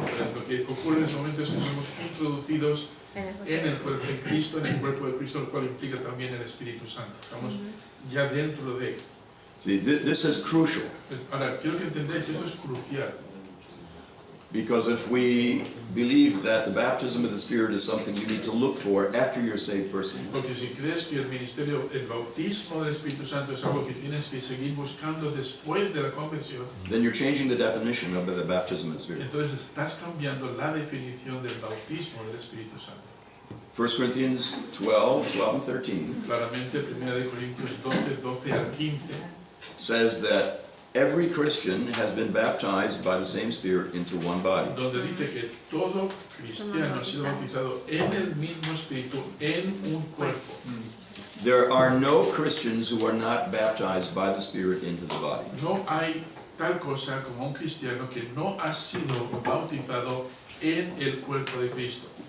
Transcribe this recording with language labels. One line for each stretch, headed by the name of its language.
Spanish: Pero lo que ocurre en ese momento es que somos introducidos En el en el cuerpo de Cristo, en el cuerpo de Cristo, lo cual implica también el Espíritu Santo. Estamos ya dentro de.
English: See, this is crucial
Spanish: Ahora, quiero que entendáis, esto es crucial.
English: because if we believe that the baptism of the Spirit is something you need to look for after you're a saved person,
Spanish: Porque si crees que el ministerio, el bautismo del Espíritu Santo es algo que tienes que seguir buscando después de la conversión,
English: then you're changing the definition of the baptism of the Spirit.
Spanish: entonces estás cambiando la definición del bautismo del Espíritu Santo.
English: 1 Corinthians 12 and 13
Spanish: Claramente, 1 Corintios 12 al 15,
English: says that every Christian has been baptized by the same Spirit into one body.
Spanish: donde dice que todo cristiano ha sido bautizado en el mismo Espíritu, en un cuerpo.
English: There are no Christians who are not baptized by the Spirit into the body.
Spanish: No hay tal cosa como un cristiano que no ha sido bautizado en el cuerpo de Cristo.